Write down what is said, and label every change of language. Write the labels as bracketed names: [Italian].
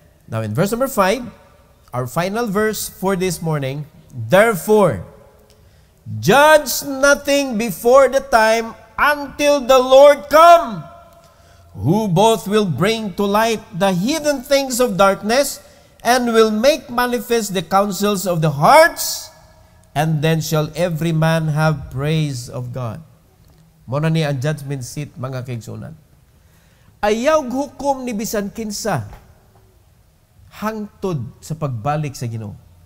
[English] Now in verse number 5, our final verse for this morning, therefore, judge nothing before the time until the Lord come, who both will bring to light the hidden things of darkness and will make manifest the counsels of the hearts, and then shall every man have praise of God. [Cebuano] Muna ni ang judgment seat, mga kaigsunan. Ayaw hukom ni bisan kinsa hangtod sa pagbalik sa Ginoo.